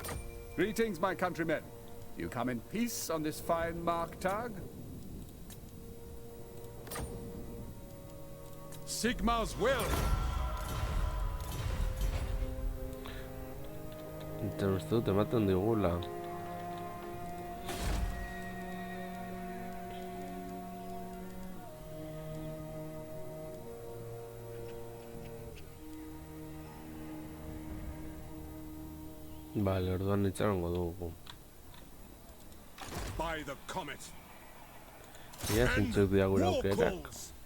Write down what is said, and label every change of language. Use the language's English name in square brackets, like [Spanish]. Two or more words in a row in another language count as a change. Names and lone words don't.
[English] Greetings, my countrymen. You come in peace on this fine Marktag? Sigma's will. [Basque] Eta uste dut ematen digula. Vale, orduan itxarongo dugu. [English] By the comet. [Basque] Ia zintzuk dira gure aukerak. [English] calls.